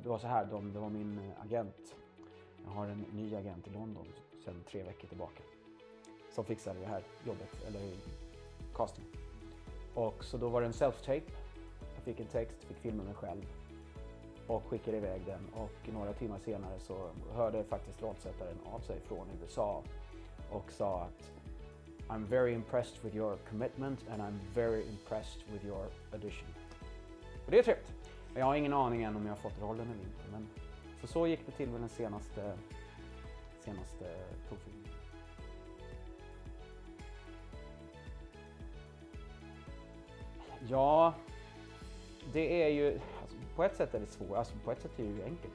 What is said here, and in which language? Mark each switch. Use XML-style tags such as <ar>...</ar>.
<sv>Det var så här, det var min agent. Jag har en ny agent i London sedan 3 veckor tillbaka. Som fixade det här jobbet, eller casting. Och så då var det en self-tape. Jag fick en text, fick filma mig själv. Och skickade iväg den. Och några timmar senare så hörde faktiskt rollsättaren av sig från USA. Och sa att</sv> <en>I'm very impressed with your commitment and I'm very impressed with your audition.</en> <sv>Och det är trevligt. Jag har ingen aning än om jag har fått rollen eller inte. Men så gick det till med den senaste provfilmen. Ja, det är ju, alltså, på ett sätt är det svårt, alltså, på ett sätt är det ju enkelt.</sv>